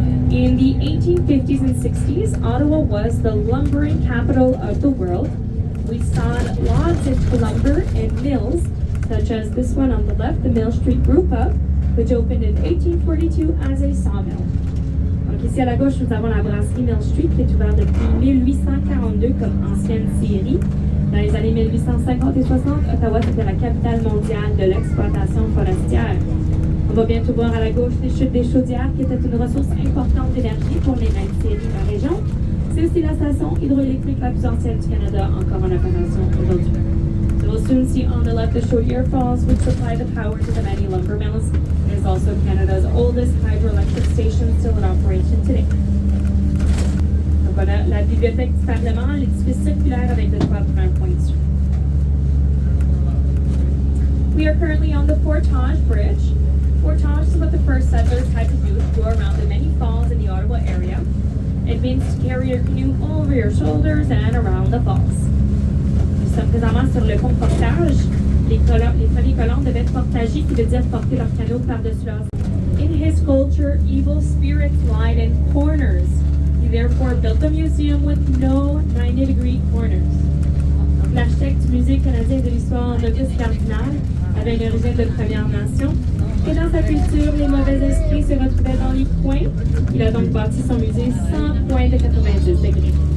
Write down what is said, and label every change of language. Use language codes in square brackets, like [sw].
[en] In the 1850s and 60s, Ottawa was the lumbering capital of the world. We saw lots of lumber and mills, such as this one on the left, the Mill Street Brew Pub, which opened in 1842 as a sawmill. [fr] Ici à la gauche, nous avons la brasserie Mill Street qui est ouverte depuis 1842 comme ancienne scierie. Dans les années 1850 et 60, Ottawa était la capitale mondiale de l'exploitation forestière. On va bientôt voir à la gauche les chutes des chaudières qui étaient une ressource importante d'énergie pour les mêmes scieries de la région. C'est aussi la station hydroélectrique la plus ancienne du Canada encore en opération aujourd'hui. [en] So we'll soon see on the left the Chaudière Falls, which supply the power to the many lumber mills. It is also Canada's oldest hydroelectric station still in operation today. [fr] Donc on a la bibliothèque du Parlement, l'édifice circulaire avec le toit brun pointu. [en] We are currently on the Portage Bridge. Or talks about the first settlers had to do to go around the many falls in the Ottawa area. It means to carry your canoe over your shoulders and around the falls. [fr] Nous sommes présentement sur le pont portage. Les premiers colons devaient portager, qui veut dire porter leur canot par-dessus leurs. [en] In his culture, evil spirits lied in corners. He therefore built a museum with no 90-degree corners. [fr] L'architecte du Musée canadien de l'histoire Auguste Cardinal avait une origine de Première Nation. Et dans sa culture, les mauvais esprits se retrouvaient dans les coins. Il a donc bâti son musée 100 points de 90 degrés.